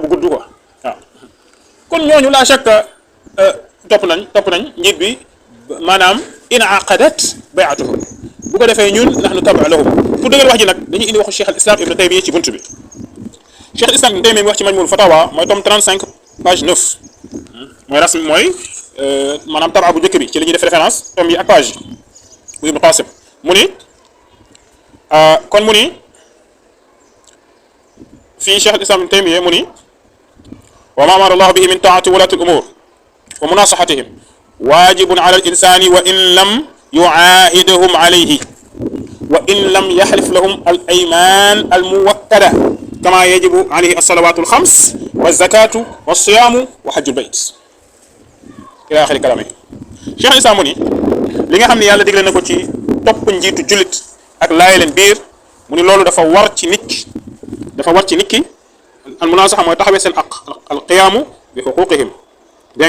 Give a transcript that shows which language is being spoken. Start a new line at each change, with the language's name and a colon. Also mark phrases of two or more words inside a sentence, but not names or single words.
Wolof: bu gudd ko waaw kon ñooñu la chaque topp nañ njiit bi maanaam
Arabic: انعقدت بيعته
Wolof: bu ko defee ñun
Arabic: نحن تابعو له
Wolof: pour dëggal wax ji nag dañuy indi waxu Cheikh al Islam Ibn Taymiyya ci buntu bi Cheikh al Islam Ibn Taymiyya mi wax ci Majmu'ul Fatawa mooy tome 35 page 9 mooy rasm mooy maanaam tabaa bu njëkk bi ci li ñuy def référence tome yi ak page bu Ibn Qasim mu ni kon mu ni fii Cheikh al Islam Ibn Taymiyya mu ni
Arabic: وما أمر الله به من طاعة ولاة الأمور ومناصحتهم واجب على الإنسان وإن لم يعاهدهم عليه وإن لم يحلف لهم الأيمان المؤكدة كما يجب عليه الصلوات الخمس والزكاة والصيام وحج البيت إلى آخر كلام
Wolof: Cheikh al Islam mu ni li nga xam ne yàlla digle na ko ci topp njiitu jullit ak laay leen biir mu ni loolu dafa war ci nit ki
Arabic: المناصحة
Wolof: mooy taxawee seen aq
Arabic: القيام بحقوقهم
Wolof: dégg